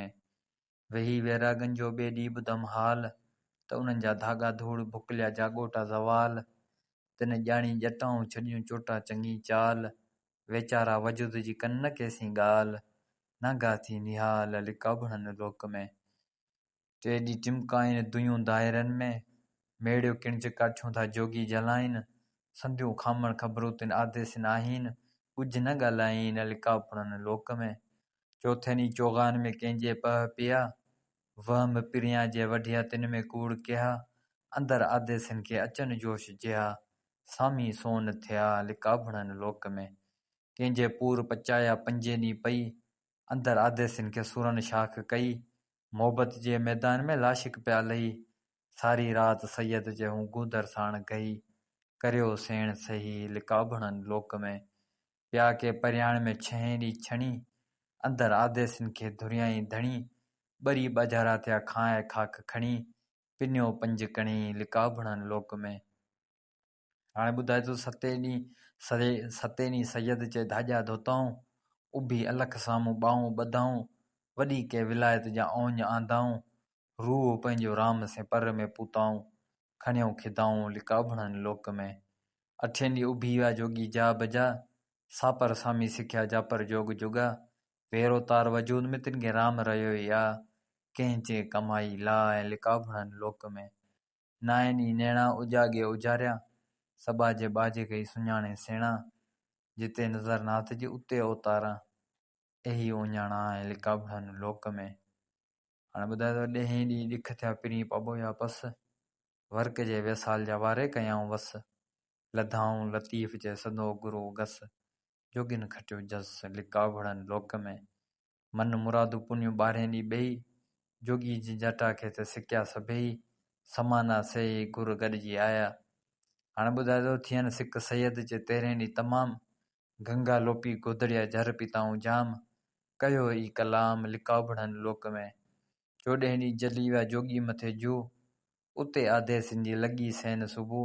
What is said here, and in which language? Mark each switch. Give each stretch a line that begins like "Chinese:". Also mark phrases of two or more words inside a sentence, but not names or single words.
Sindhi: वेही वैरागनि जो ॿिए ॾींहुं ॿुधमि हाल, त उन्हनि जा धागा धूड़ भुकलिया जाॻोटा ज़वाल। तिन ॼाणी ॼटाऊं छॾियूं चोटा चङी चाल, वेचारा वजूद जी कनि न केसीं ॻाल्हि, नागा थी निहाल लिकाबड़नि लोक में। टे ॾींहुं टिमका आहिनि दुयूं दायरनि में, मेड़ियो किणिच काठियूं था जोगी जलाइनि। संधियूं खामण ख़बरूं तिन आदेसिन आहिनि, कुझु न ॻाल्हाइनि लिकाबड़नि लोक में। चोथे ॾींहुं चोगान में कंहिंजे पह पिया, वहम पिरियां जे वढिया तिन में कूड़ कया। अंदर आदेसिन खे अचनि जोश जिया, सामी सोन थिया लिकाबड़नि लोक में। कंहिंजे पूर पचाया पंजे ॾींहुं पई, अंदर आदेसिन खे सुरन शाख कई। मोहबत जे मैदान में लाशिक पिया लही, सारी रात सैयद चहुं गूदर साण गई। करियो सेण सही लिकाबड़नि लोक में। पिया के परियाण में छहें ॾींहुं छणी, अंदर आदेसिन खे धुरियाई धणी। ॿरी ॿाझारा थिया खाए खाक खणी, पिनियो पंज कणी लिकाबड़नि लोक में। हाणे ॿुधाए थो सते ॾींहुं सैयद चए धाॼा धोताऊं, उभी अलख साम्हूं ॿाहूं ॿधाऊं। वॾी के विलायत जा औंज आंदाऊं, रूह पंहिंजो राम से पर में पूताऊं। खणियो खिदाऊं लिकाबड़नि लोक में। अठें ॾींहुं उभी विया जोगी जा बजा, सापर सामी सिखिया जापर जोग जुगा। वेरो तार वजूद में तिन खे राम रहियो या, कंहिं चे कमाई लाइ लिकाबड़नि लोक में। नाएं ॾींहुं नैणा उजागे उजारिया, सबा जे बाजे गई सुञाणे सेणा। जिते नज़र नाथ जी उते अवतारा, एही ओञाणा लिकाबड़नि लोक में। हाणे ॿुधाए थो ॾहें ॾींहुं ॾिख थिया पिरी पॿोया पस, वर्क जे वेसाल जा वारे कयाऊं वस। लधाऊं लतीफ़ जे सदो गुरू गस, जोगिन खटियो जस लिकाबड़नि लोक में। मन मुरादू पुनियूं 12 ॾींहुं ॿेई, जोगी जी जटा खे त सिकिया सभेई। समाना सही गुर गॾिजी आया। हाणे ॿुधाए थो थियनि सिक सैयद जे 13 ॾींहुं तमाम, गंगा लोपी गोदड़िया झर पिताऊं जाम। कयो ई कलाम लिकाबड़नि लोक में। 14 ॾींहुं जली विया जोगी मथे जू, उते आदेसिन जी लॻी सैन सुबुह।